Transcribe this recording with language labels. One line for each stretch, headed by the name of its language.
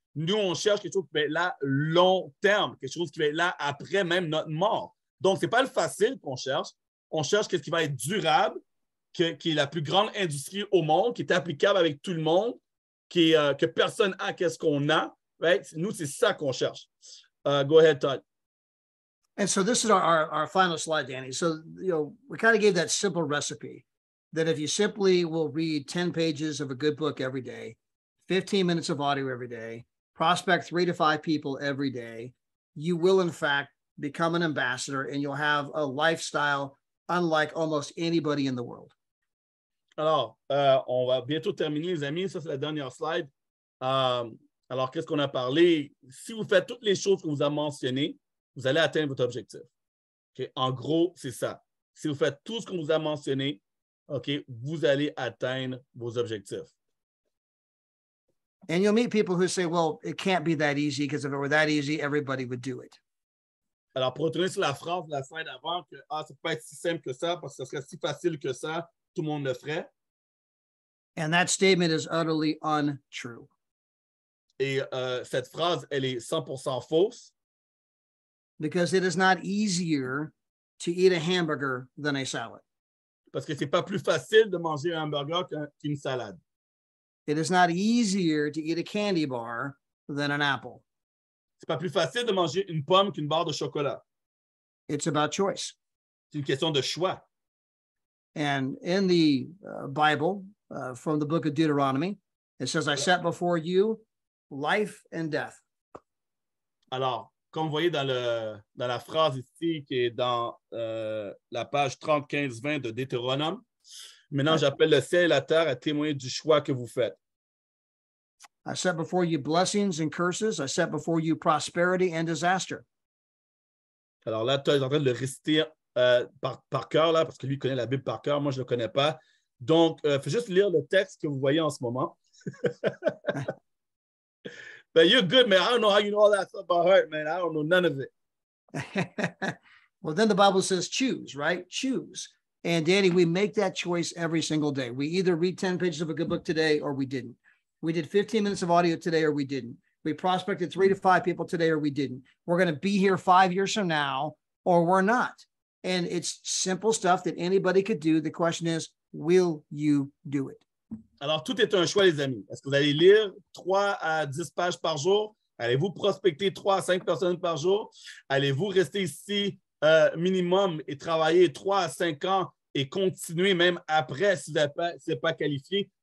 French: Nous, on cherche quelque chose qui va être là long terme, quelque chose qui va être là après même notre mort. Donc, ce n'est pas le facile qu'on cherche. On cherche ce qui va être durable, qui est la plus grande industrie au monde, qui est applicable avec tout le monde, que personne n'a qu'est-ce qu'on a.
English: Right?
French: Nous, c'est ça qu'on cherche.
English: Go ahead, Todd. And so this is our final slide, Danny. So, we kind of gave that simple recipe that if you simply will read 10 pages of a good book every day, 15 minutes of audio every day, prospect 3 to 5 people every day, you will, in fact, become an ambassador and you'll have a lifestyle unlike almost anybody in the world.
French: Alors, on va bientôt terminer, les amis. Ça, c'est la dernière slide. Alors, qu'est-ce qu'on a parlé? Si vous faites toutes les choses qu'on vous a mentionnées, vous allez atteindre votre objectif. Okay? En gros, c'est ça. Si vous faites tout ce qu'on vous a mentionné, okay, vous allez atteindre vos objectifs.
English: And you'll meet people who say, well, it can't be that easy because if it were that easy, everybody would do it.
French: Alors, pour retourner sur la phrase de la slide avant, que ça ne peut pas être si simple que ça parce que ce serait si facile que ça, tout le monde le ferait.
English: And that statement is utterly untrue.
French: Et cette phrase, elle est 100% fausse.
English: Because it is not easier to eat a hamburger than a salad.
French: Parce que ce n'est pas plus facile de manger un hamburger qu'une salade.
English: It is not easier to eat a candy bar than an apple.
French: C'est pas plus facile de manger une pomme qu'une barre de chocolat.
English: It's about choice.
French: C'est une question de choix.
English: And in the Bible, from the book of Deuteronomy. It says, I set before you life and death.
French: Alors, comme vous voyez dans la phrase ici qui est dans la page 30, 15, 20 de Deutéronome, maintenant j'appelle le ciel et la terre à témoigner du choix que vous faites.
English: I set before you blessings and curses. I set before you prosperity and disaster.
French: Alors là, tu es en train de le réciter par cœur, là, parce que lui, il connaît la Bible par cœur. Moi, je ne le connais pas. Donc, il faut juste lire le texte que vous voyez en ce moment.
English: But you're good, man. I don't know how you know all that stuff by heart, man. I don't know none of it. Well, then the Bible says choose, right? Choose. And Danny, we make that choice every single day. We either read 10 pages of a good book today or we didn't. We did 15 minutes of audio today or we didn't. We prospected 3 to 5 people today or we didn't. We're going to be here 5 years from now or we're not. And it's simple stuff that anybody could do. The question is, will you do it?
French: Alors, tout est un choix, les amis. Est-ce que vous allez lire 3 à 10 pages par jour? Allez-vous prospecter 3 à 5 personnes par jour? Allez-vous rester ici minimum et travailler 3 à 5 ans et continuer même après si vous n'êtes pas qualifié?